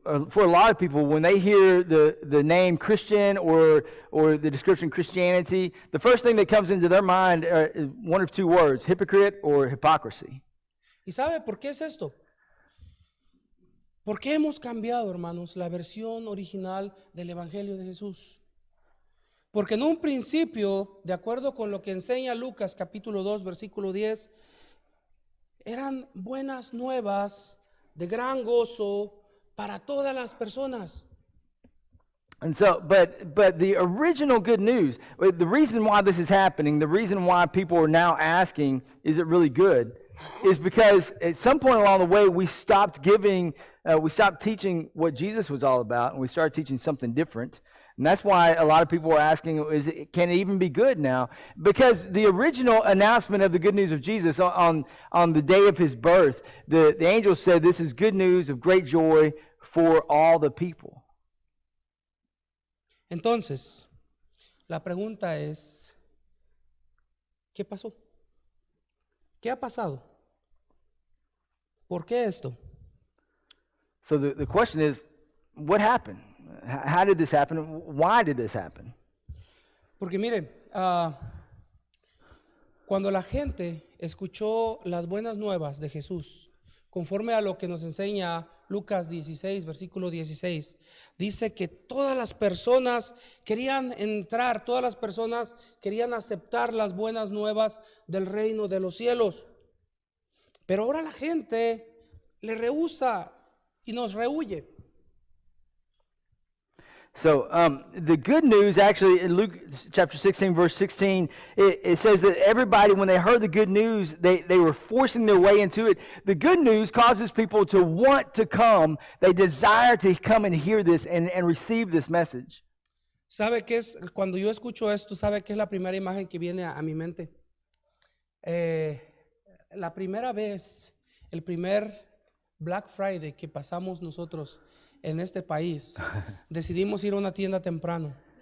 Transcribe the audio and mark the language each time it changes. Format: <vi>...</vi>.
<en>For a lot of people, when they hear the name Christian or the description Christianity, the first thing that comes into their mind is one of two words: hypocrite or hypocrisy.</en> <es>¿Y sabe por qué es esto? ¿Por qué hemos cambiado, hermanos, la versión original del Evangelio de Jesús? Porque en un principio, de acuerdo con lo que enseña Lucas capítulo 2, versículo 10, eran buenas nuevas de gran gozo para todas las personas.</es> <en>And so, but the original good news, the reason why this is happening, the reason why people are now asking, is it really good, is because at some point along the way we stopped teaching what Jesus was all about, and we started teaching something different. And that's why a lot of people are asking, can it even be good now? Because the original announcement of the good news of Jesus on the day of his birth, the angel said, this is good news of great joy for all the people.</en> <es>Entonces, la pregunta es, ¿qué pasó? ¿Qué ha pasado? ¿Por qué esto?</es> <en>So the question is, what happened? How did this happen? Why did this happen?</en> <es>Porque mire, cuando la gente escuchó las buenas nuevas de Jesús, conforme a lo que nos enseña Lucas 16, versículo 16, dice que todas las personas querían entrar, todas las personas querían aceptar las buenas nuevas del reino de los cielos. Pero ahora la gente le rehúsa y nos rehuye.</es> <en>So the good news, actually, in Luke chapter 16, verse 16, it says that everybody, when they heard the good news, they were forcing their way into it. The good news causes people to want to come. They desire to come and hear this and receive this message.</en> <es>¿Sabe qué es? Cuando yo escucho esto, ¿sabe qué es la primera imagen que viene a mi mente? La primera vez, el primer Black Friday que pasamos nosotros en este país, decidimos ir a una tienda temprano.</es>